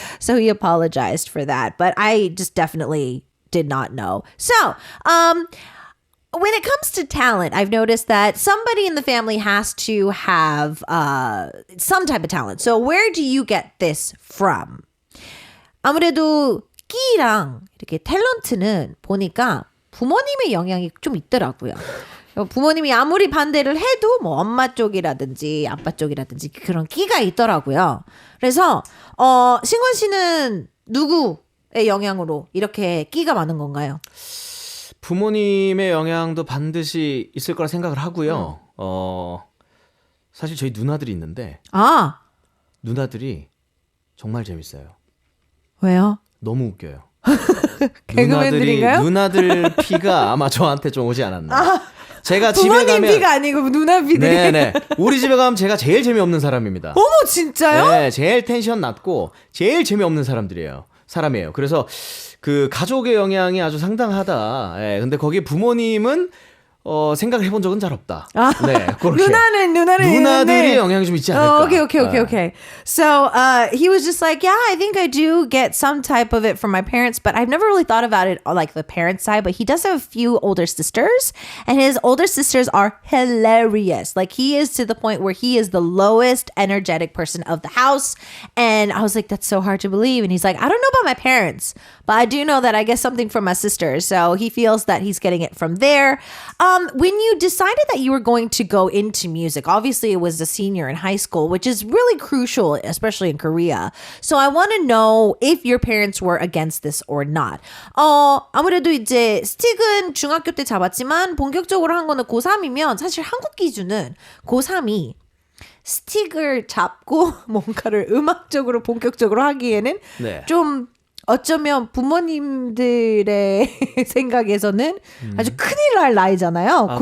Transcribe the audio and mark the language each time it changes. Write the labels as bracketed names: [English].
[English] So he apologized for that, but I just definitely did not know. So, when it comes to talent, I've noticed that somebody in the family has to have some type of talent. So where do you get this from? [Korean] 아무래도 끼랑 이렇게 탤런트는 보니까 부모님의 영향이 좀 있더라고요. 부모님이 아무리 반대를 해도 뭐 엄마 쪽이라든지 아빠 쪽이라든지 그런 끼가 있더라고요. 그래서 신권 씨는 누구의 영향으로 이렇게 끼가 많은 건가요? 부모님의 영향도 반드시 있을 거라 생각을 하고요. 사실 저희 누나들이 있는데 누나들이 정말 재밌어요. 왜요? 너무 웃겨요. 개그맨들인가요? 누나들 피가 아마 저한테 좀 오지 않았나. 제가 집에 가면 피가 아니고 누나 피들이. 네네. 우리 집에 가면 제가 제일 재미없는 사람입니다. 어머 진짜요? 네, 제일 텐션 낮고 제일 재미없는 사람이에요. 그래서 그 가족의 영향이 아주 상당하다. 예, 근데 거기 부모님은 생각을 해본 적은 잘 없다. 네, 그렇게. 누나들이 누나들이 영향이 좀 있지 않을까. [English] Okay. So he was just like, yeah, I think I do get some type of it from my parents, but I've never really thought about it like the parent side. But he does have a few older sisters, and his older sisters are hilarious. Like he is to the point where he is the lowest energetic person of the house. And I was like, that's so hard to believe. And he's like, I don't know about my parents, but I do know that I get something from my sisters. So he feels that he's getting it from there. When you decided that you were going to go into music, obviously it was a senior in high school, which is really crucial, especially in Korea. So I want to know if your parents were against this or not. [Korean] 아무래도 이제 스틱은 중학교 때 잡았지만 본격적으로 한 거는 고3이면 사실 한국 기준은 고3이 스틱을 잡고 뭔가를 음악적으로 본격적으로 하기에는 좀 어쩌면 부모님들의 생각에서는 아주 큰일 날 나이잖아요.